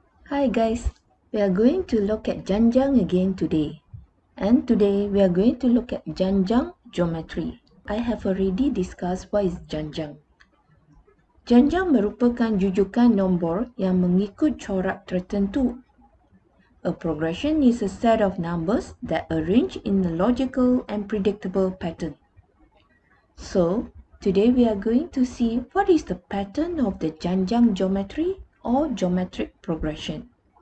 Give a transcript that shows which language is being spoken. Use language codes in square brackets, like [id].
[en] Hi guys, we are going to look at Janjang again today. And today we are going to look at Janjang Geometri. I have already discussed what is Janjang. [ms] Janjang merupakan jujukan nombor yang mengikut corak tertentu. [en] A progression is a set of numbers that arrange in a logical and predictable pattern. So, today we are going to see what is the pattern of the Janjang geometry or geometric progression.